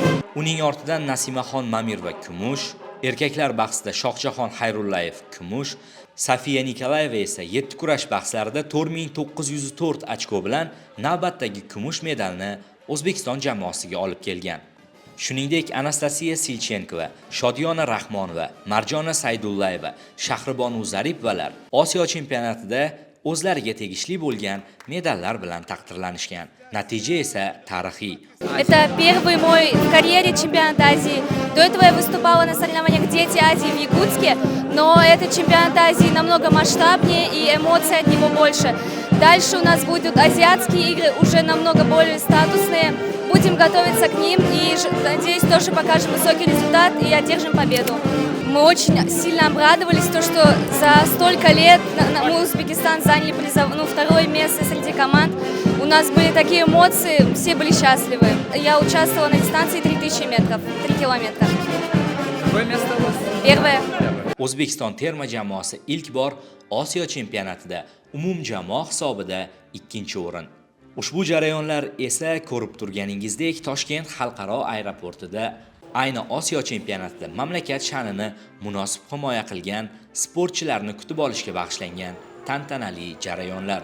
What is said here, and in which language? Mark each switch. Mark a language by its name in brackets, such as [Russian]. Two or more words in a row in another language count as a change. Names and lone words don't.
[Uzbek] Uning ortidan Nasimaxon Mamirova kumush, erkaklar bahsida Shohjahon Xayrullayev kumush, Safiya Nikolayeva esa 7 kurash bahslarida 4904 ochko bilan navbatdagi kumush medalni O'zbekiston jamoasiga olib kelgan. Shuningdek, Anastasiya Silchenkova, Shodiyona Rahmonova, Marjona Saydullayeva, Shahribonu Zaripovalar Osiyo chempionatida o'zlariga tegishli bo'lgan medallar bilan taqdirlanishgan. Natija esa tarixiy. [Russian] Это первый мой в карьере чемпионат Азии. До этого я выступала на соревнованиях «Дети Азии» в Якутске, но этот чемпионат Азии намного масштабнее и эмоций от него больше. Дальше у нас будут азиатские игры, уже намного более статусные. Будем готовиться к ним и, надеюсь, тоже покажем высокий результат и одержим победу. Мы очень сильно обрадовались, что за столько лет мы, Узбекистан, заняли второе место среди команд. У нас были такие эмоции, все были счастливы. Я участвовала на дистанции 3000 метров, 3 километра. Какое место у вас? Первое. [Uzbek] O'zbekiston terma jamoasi ilk bor Osiyo chempionatida umumjamoa hisobida ikkinchi o'rin. Ushbu jarayonlar esa ko'rib turganingizdek Toshkent xalqaro aeroportida ayni Osiyo chempionatida mamlakat sha'nini munosib himoya qilgan sportchilarni kutib olishga bag'ishlangan tantanali jarayonlar.